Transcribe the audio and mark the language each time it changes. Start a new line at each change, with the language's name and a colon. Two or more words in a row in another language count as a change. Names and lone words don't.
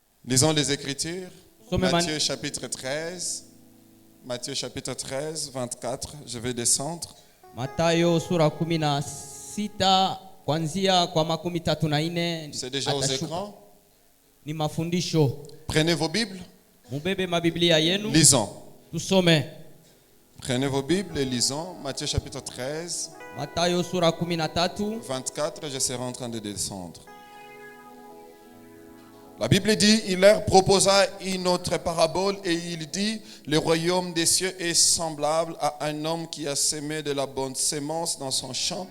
French: Lisons les Écritures. Some Matthieu chapitre 13. Matthieu chapitre 13, 24. Je vais descendre.
Swahili: Mathayo sura 16 kuanzia kwa 34.
French: C'est déjà aux
Swahili: atashuka.
French: écrans.
Swahili: Ni mafundisho.
French: Prenez vos Bibles.
Swahili: Mubebe mabiblia yenu.
French: Lisons.
Swahili: Tusome.
French: Prenez vos Bibles et lisons. Matthieu chapitre 13,
Swahili: Mathayo sura 13. 24.
French: Je serai en train de descendre. La Bible dit, il leur proposa une autre parabole et il dit, le royaume des cieux est semblable à un homme qui a semé de la bonne sémence dans son champ.